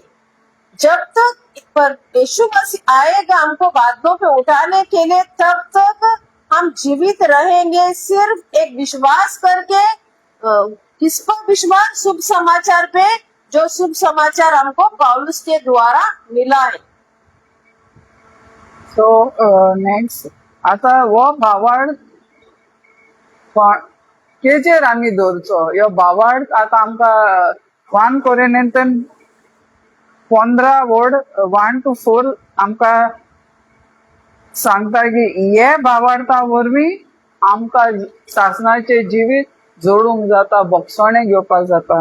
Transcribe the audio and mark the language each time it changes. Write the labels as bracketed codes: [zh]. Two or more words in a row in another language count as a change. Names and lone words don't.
[hi] जब तक यीशु मसीह आएगा हमको बादलों पे उठाने के लिए, तब तक हम जीवित रहेंगे सिर्फ एक विश्वास करके। किस पर विश्वास? शुभ समाचार पे, जो शुभ समाचार हमको पौलुस के द्वारा मिला है। [en] so next, [kok] आता वो भावार्थ केचेर आमी दवरचो? ह्यो भावार्थ आतां आमकां 1 कोरिंथियन्स 15 वर्ड 1 to 4 आमकां सांगता की हे भावार्था वरवीं आमकां सासणाचे जिवीत जोडूंक जाता, बोगसोणें घेवपाक जाता.